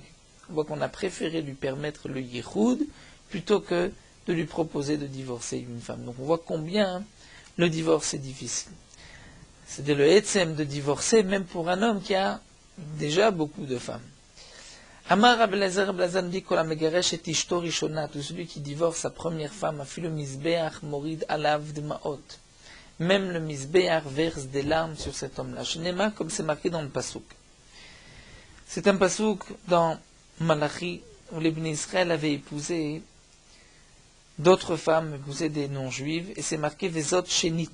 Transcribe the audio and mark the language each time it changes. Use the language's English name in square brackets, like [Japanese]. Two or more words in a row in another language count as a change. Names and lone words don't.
[French] On voit qu'on a préféré lui permettre le yichud plutôt que de lui proposer de divorcer une femme. Donc on voit combien le divorce est difficile. C'est le etzem de divorcer, même pour un homme qui a déjà beaucoup de femmes. [Hebrew] אמר רבי אלעזר [French] nous dit que [Hebrew] המגרש את אשתו ראשונה, [French] tout celui qui divorce sa première femme, a fait le [Hebrew] מזבח מוריד עליו דמעות. [French] Même le misbeach verse des larmes sur cet homme-là. Shenema, comme c'est marqué dans le pasouk. C'est un pasouk dans Malachi, où les [Hebrew] בני ישראל [French] avaient épousé d'autres femmes, épousé des non-juives, et c'est marqué [Hebrew] וזאת שנית.